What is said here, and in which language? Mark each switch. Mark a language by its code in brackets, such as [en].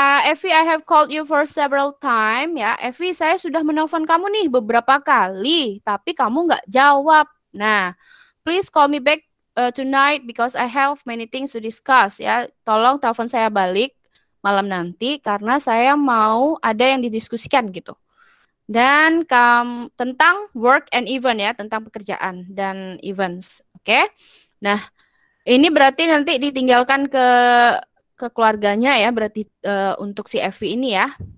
[en] Evi, I have called you for several time ya. [id] Evi, saya sudah menelpon kamu nih beberapa kali, tapi kamu nggak jawab. [en] Nah, please call me back tonight because I have many things to discuss ya. [id] Tolong telepon saya balik malam nanti karena saya mau ada yang didiskusikan gitu. Dan tentang [en] work and event [id] ya, tentang pekerjaan dan events. Oke. Nah, ini berarti nanti ditinggalkan ke keluarganya ya, berarti untuk si Evi ini ya.